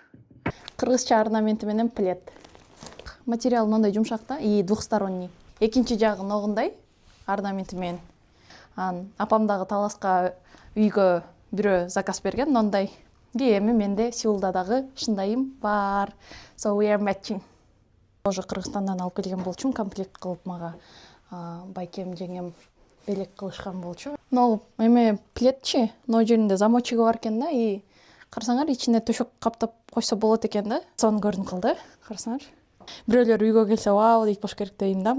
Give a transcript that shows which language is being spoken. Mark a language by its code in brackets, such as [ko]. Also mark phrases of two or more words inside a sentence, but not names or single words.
[ky] Кыргызча орнаменти менен плед. Материал мындай жумшак да, [ru] и двухсторонний. [ky] Экинчи жагы ногундай орнаменти менен. Апам дагы Таласка үйгө бирөө заказ берген, мындай. Эми менде Сеулда дагы ушундайым бар. [en] So we are matching. [ky] Тоже Кыргызстандан алып келген болчумун, комплект кылып мага байкем жеңем белек кылышкан болчу. Но эме пледчи, но жеринде замочиги бар экен да, и карасаңар ичине төшөк каптап койсо болот экен да. Сонун көрүнүп калды, карасаңар. Бирөөлөр үйгө келсе, вау дейт болуш керек дейм да.